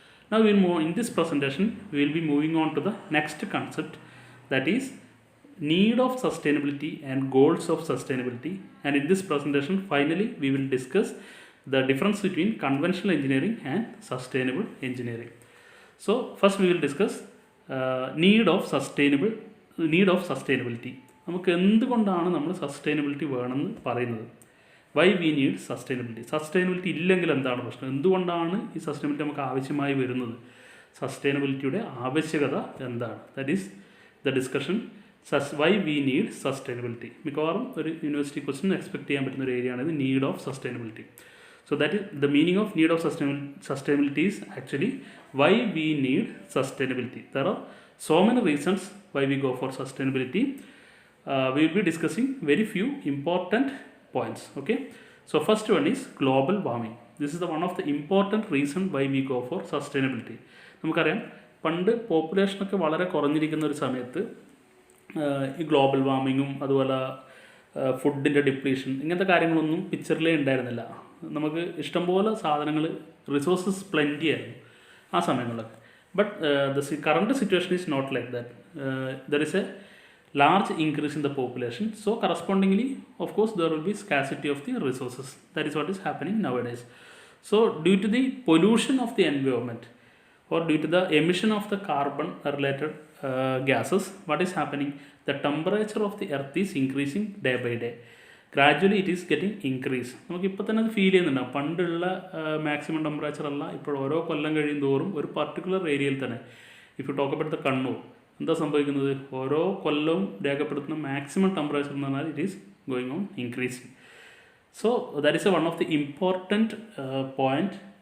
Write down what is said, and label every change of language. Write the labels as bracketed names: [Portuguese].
[English] Now we'll move in this presentation. We will be moving on to the next concept, that is need of sustainability and goals of sustainability. And in this presentation, finally, we will discuss the difference between conventional engineering and sustainable engineering. So first we will discuss need of sustainability. [Malayalam] നമുക്ക് എന്തുകൊണ്ടാണ് നമ്മൾ sustainability വേണമെന്ന് പറയുന്നത്? [English] why we need sustainability [Malayalam] ഇല്ലെങ്കിൽ എന്താണ് പ്രശ്നം? എന്തുകൊണ്ടാണ് ഈ സസ്റ്റൈനബിലിറ്റി നമുക്ക് ആവശ്യമായി വരുന്നത്? സസ്റ്റൈനബിലിറ്റിയുടെ ആവശ്യകത എന്താണ്? [English] That is the discussion why we need sustainability. [Malayalam] മിക്കവാറും ഒരു യൂണിവേഴ്സിറ്റി ക്വസ്റ്റ്യൻ എക്സ്പെക്ട് ചെയ്യാൻ പറ്റുന്ന ഒരു ഏരിയ ആണ് ഇത്, [English] Need of sustainability. So that is the meaning of need of sustainability is actually why we need sustainability. There are so many reasons why we go for sustainability. We will be discussing very few important points. Okay, so first one is global warming. This is the one of the important reason why we go for sustainability. [Malayalam] നമുക്കറിയാം, പണ്ട് പോപ്പുലേഷനൊക്കെ വളരെ കുറഞ്ഞിരിക്കുന്ന ഒരു സമയത്ത് ഈ global വാർമിങ്ങും അതുപോലെ ഫുഡിൻ്റെ depletion ഇങ്ങനത്തെ കാര്യങ്ങളൊന്നും പിക്ചറിലേ ഉണ്ടായിരുന്നില്ല. നമുക്ക് ഇഷ്ടംപോലെ സാധനങ്ങൾ, റിസോഴ്സസ് പ്ലെൻറ്റി ആയിരുന്നു ആ സമയങ്ങളിലൊക്കെ. [English] But the current situation is not like that. There is a large increase in the population, so correspondingly of course there will be scarcity of the resources. That is what is happening nowadays. So due to the pollution of the environment or due to the emission of the carbon related gases, what is happening? The temperature of the earth is increasing day by day. Gradually it is getting increased. [Malayalam] നമുക്ക് ഇപ്പോൾ തന്നെ അത് feel ചെയ്യുന്നുണ്ടാവും. പണ്ടുള്ള maximum temperature അല്ല ഇപ്പോൾ ഓരോ കൊല്ലം കഴിയും തോറും ഒരു പർട്ടിക്കുലർ ഏരിയയിൽ തന്നെ, [English] if you talk about the Kannur, [Malayalam] എന്താ സംഭവിക്കുന്നത്? ഓരോ കൊല്ലവും രേഖപ്പെടുത്തുന്ന മാക്സിമം ടെമ്പറേച്ചർ എന്ന് പറഞ്ഞാൽ [English] It is going on increasing. So that is one of the important point.